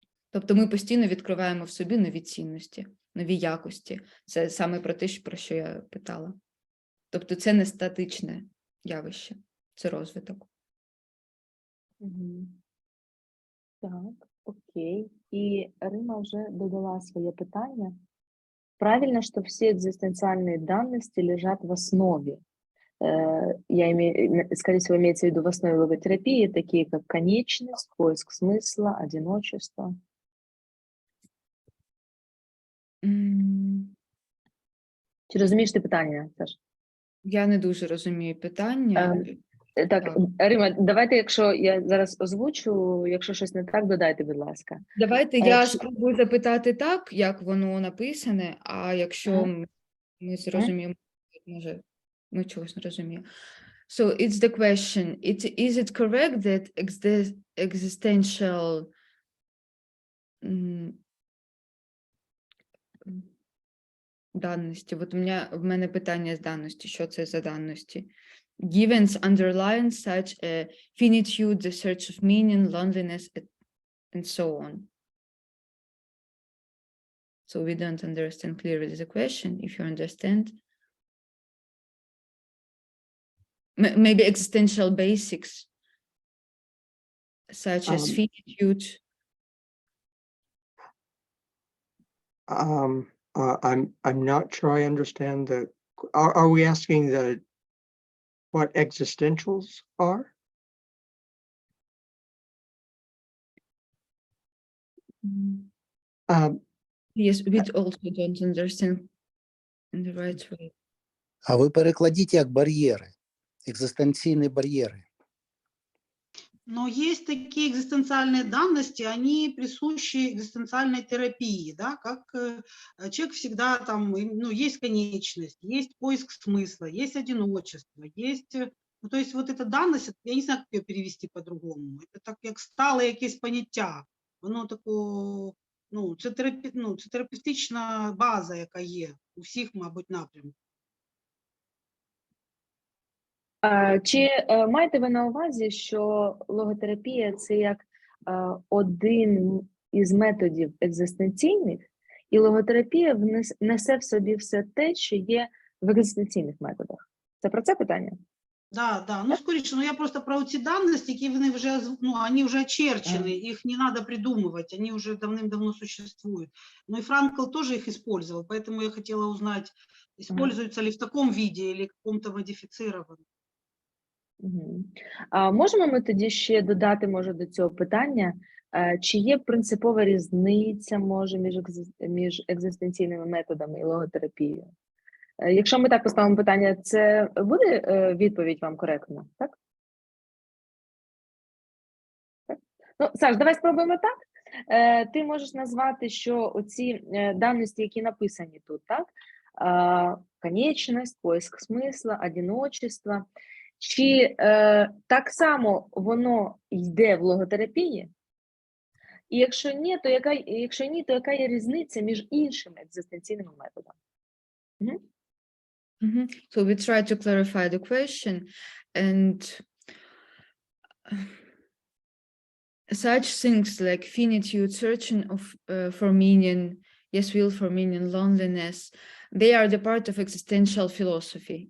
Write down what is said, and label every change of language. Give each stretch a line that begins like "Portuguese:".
Ukrainian: Тобто ми постійно відкриваємо в собі нові цінності, нові якості. Це саме про те, про що я питала. Тобто це не статичне явище, це розвиток. Так, окей. І Рима вже додала своє питання.
Russian: Правильно, что все экзистенциальные данности лежат в основе. Скорее всего, имеется в виду в основе логотерапии, такие как конечность, поиск смысла, одиночество.
Ukrainian: Чи розумієш ти питання, Саш? Я не дуже розумію питання. Так, Рима, давайте, якщо я зараз озвучу, якщо щось не так, додайте, будь ласка. Давайте я спробую запитати так, як воно написане, а якщо ми зрозуміємо, може, ми чогось не розуміємо.
English: So, it's the question, is it correct that existential
Ukrainian: даності. От в мене питання з даності. Що це за даності?
English: Givens underline such a finitude, the search of meaning, loneliness, and so on. So we don't understand clearly the question. If you understand, maybe existential basics, such as finitude. I'm not sure I understand the. Are we asking what existentials are? Yes, we also don't understand in the right way.
Ukrainian: А ви перекладіть як бар'єри, екзистенційні бар'єри.
Russian: Но есть такие экзистенциальные данности, они присущи экзистенциальной терапии, да, как человек всегда там, ну, есть конечность, есть поиск смысла, есть одиночество, есть, ну, то есть вот эта данность, я не знаю, как ее перевести по-другому, это
Ukrainian: так як стале якесь поняття, воно тако, ну, це терапевтична база, яка є у всіх, мабуть, напрямків. Чи маєте ви на увазі, що логотерапія – це як один із методів екзистенційних, і логотерапія несе в собі все те, що є в екзистенційних методах? Це про це питання? Да, ну скоріше, ну я просто про ці данності, які вони вже, ну, вони вже очерчені, їх не треба придумувати, вони вже давним-давно существують.
Russian: Ну и Франкл тоже их использовал, поэтому я хотела узнать, используются ли в таком виде или каком-то модифицированном.
Ukrainian: Можемо ми тоді ще додати, може, до цього питання, чи є принципова різниця, може, між екзистенційними методами і логотерапією? Якщо ми так поставимо питання, це буде відповідь вам коректно, так? Так? Ну, Саш, давай спробуємо так. Ти можеш назвати, що оці даності, які написані тут, так? Конечність,
Russian: поиск смисла, одиночество.
Ukrainian: Чи так само воно йде в логотерапії? І якщо ні, то яка є різниця між іншими екзистенційними методами?
English: So we try to clarify the question, and such things like finitude, searching for meaning, yes, will for meaning, loneliness, they are the part of existential philosophy.